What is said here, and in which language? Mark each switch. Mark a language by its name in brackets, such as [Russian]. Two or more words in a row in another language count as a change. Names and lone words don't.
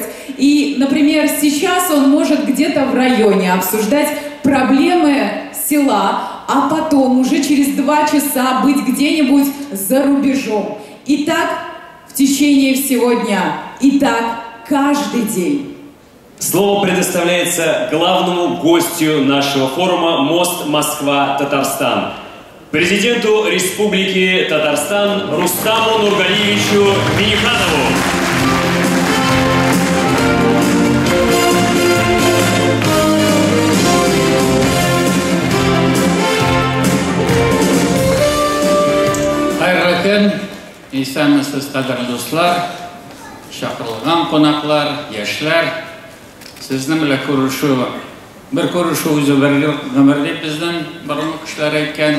[Russian] И, например, сейчас он может где-то в районе обсуждать проблемы села, а потом уже через 2 часа быть где-нибудь за рубежом. И так в течение всего дня. И так каждый день. Слово предоставляется главному гостю нашего форума «Мост Москва-Татарстан». Президенту Республики Татарстан Рустаму Нургалиевичу Миниханову. [Tatar] Хайырлы көн, исәнмесез кадерле дуслар, чакырылган кунаклар, яшьләр, сезнең белән күрешү, бер күрешү үзе бер гомер дип безнең борынгы кешеләр әйткән.